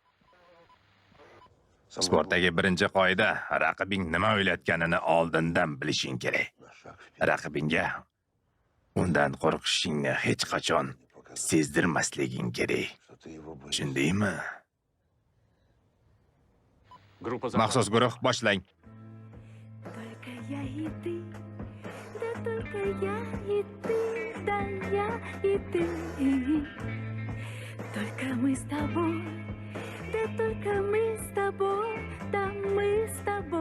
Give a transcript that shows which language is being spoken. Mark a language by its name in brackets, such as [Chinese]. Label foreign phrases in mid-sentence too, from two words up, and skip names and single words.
[Uzbek] Sportdagi birinchi qoida raqibing nima o'ylayotganini oldindan bilishing kerak. Raqibingga undan qo'rqishingni hech qachon sezdirmasliging kerak. Tushundingmi? Maxsus guruh boshlang. [Russian] Только я и ты, да только я и ты, да я и ты. Только мы с тобой, да только мы с тобой, да мы с тобой.